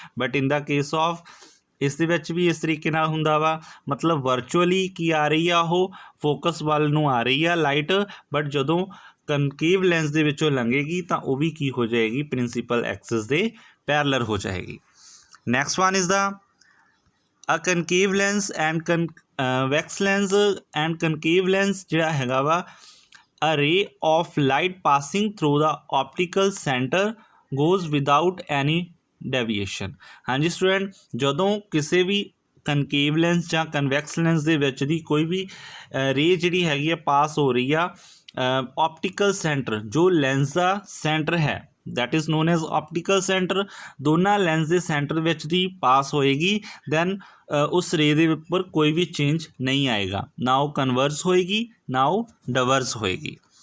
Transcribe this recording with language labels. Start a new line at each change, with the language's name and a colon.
English: but in the case of
Punjabi: ਇਸ ਦੇ ਵਿੱਚ ਵੀ ਇਸ ਤਰੀਕੇ ਨਾਲ ਹੁੰਦਾ ਵਾ, ਮਤਲਬ ਵਰਚੁਅਲੀ ਕੀ ਆ ਰਹੀ ਆ, ਉਹ ਫੋਕਸ ਵੱਲ ਨੂੰ ਆ ਰਹੀ ਆ ਲਾਈਟ, ਬਟ ਜਦੋਂ ਕਨਕੇਵ ਲੈਂਸ ਦੇ ਵਿੱਚੋਂ ਲੰਘੇਗੀ ਤਾਂ ਉਹ ਵੀ ਕੀ ਹੋ ਜਾਏਗੀ, ਪ੍ਰਿੰਸੀਪਲ ਐਕਸਿਸ ਦੇ ਪੈਰਲਰ ਹੋ ਜਾਏਗੀ।
English: next one is the
Punjabi: ਆ ਕਨਕੇਵ lens and wax lens and ਕਨਕੇਵ lens ਜਿਹੜਾ ਹੈਗਾ ਵਾ
English: a ray of light passing through the optical center goes without any deviation।
Hindi: हाँ जी स्टूडेंट,
Punjabi: ਜਦੋਂ ਕਿਸੇ ਵੀ ਕਨਕੇਵ ਲੈਂਸ ਜਾਂ ਕਨਵੈਕਸ ਲੈਂਸ ਦੇ ਵਿੱਚ ਦੀ ਕੋਈ ਵੀ ਰੇ ਜਿਹੜੀ ਹੈਗੀ ਆ ਪਾਸ ਹੋ ਰਹੀ ਆ ਆਪਟੀਕਲ ਸੈਂਟਰ, ਜੋ ਲੈਂਸ ਦਾ ਸੈਂਟਰ ਹੈ
English: that is known as optical center,
Punjabi: ਦੋਨਾਂ ਲੈਂਸ ਦੇ ਸੈਂਟਰ ਵਿੱਚ ਦੀ ਪਾਸ ਹੋਏਗੀ, ਦੈਨ ਉਸ ਰੇ ਦੇ ਉੱਪਰ ਕੋਈ ਵੀ ਚੇਂਜ ਨਹੀਂ ਆਏਗਾ, ਨਾ ਉਹ ਕਨਵਰਸ ਹੋਏਗੀ ਨਾ ਉਹ ਡਾਇਵਰਸ ਹੋਏਗੀ।